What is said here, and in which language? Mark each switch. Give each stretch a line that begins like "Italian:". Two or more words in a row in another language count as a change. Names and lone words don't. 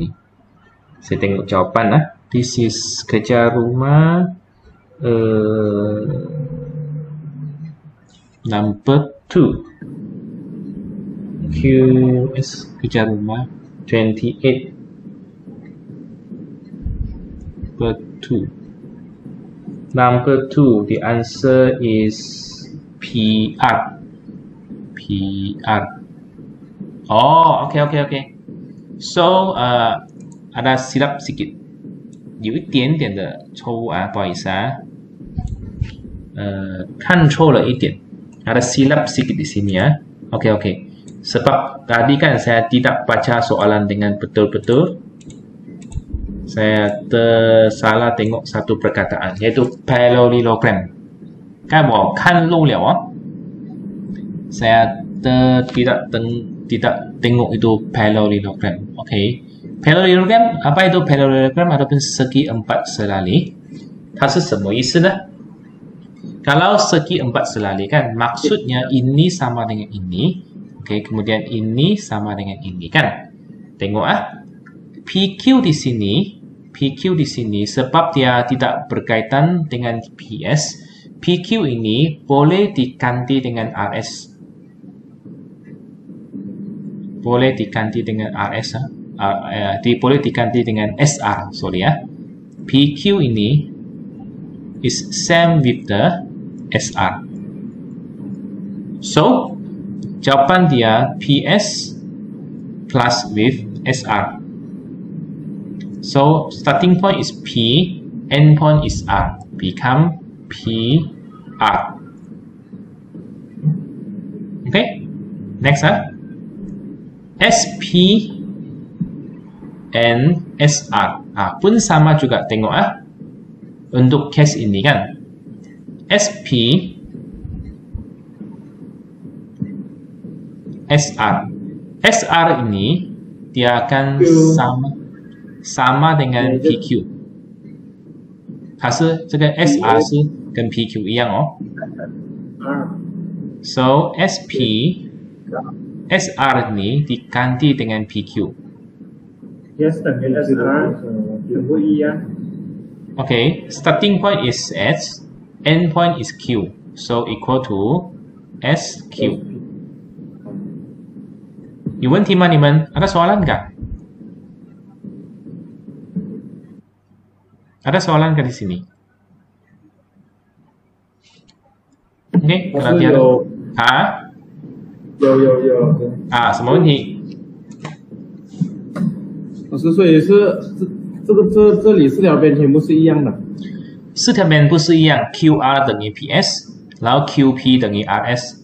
Malay: Saya tengok jawapan
English: This is
Malay: kerja rumah number 2. QS kerja rumah 28 per 2.
English: Number 2, the answer is PR. Oh, OK.
Malay: So, ada silap sedikit.
Chinese: 有一点点的错误啊，不好意思啊。看错了一点.
Malay: Ada silap sedikit di sini ya. OK. Sebab tadi kan saya tidak baca soalan dengan betul-betul. Saya tersalah tengok satu perkataan, yaitu parallelogram. Kan,
Chinese: 我看漏了哦。
Malay: Saya tidak tengok itu parallelogram. OK. Parallelogram, apa itu parallelogram ataupun segi empat selali?
Chinese: 它是什么意思呢？
Malay: Kalau segi empat selali kan maksudnya ini sama dengan ini. Oke, kemudian ini sama dengan ini kan. Tengok PQ di sini sebab dia tidak berkaitan dengan PS. PQ ini boleh diganti dengan RS. Boleh diganti dengan RS. Boleh diganti dengan SR, sorry ya.
English: PQ ini is same with the SR.
Malay: So, jawapan dia PS
English: plus with
Malay: SR.
English: So, starting point is P, end point is R. Become PR. Okay, next
Malay: SP and SR pun sama juga, tengok untuk case ini kan SP SR ini dia akan sama dengan PQ.
Chinese: 它是这个 SR 是跟 PQ 一样哦。
Malay: So SR ini diganti dengan PQ.
Chinese: S 等于 SR 全部一样。
English: Okay, starting point is S, end point is Q, so equal to SQ.
Chinese: 有问题吗？你们
Malay: ada soalan nggak? Ada soalan nggak di sini? Oke, nanti ada.
Chinese: 有。什么问题？老师，所以是这里四条边全部是一样的。四条边不是一样 ，QR 等于 PS， 然后 QP 等于 RS。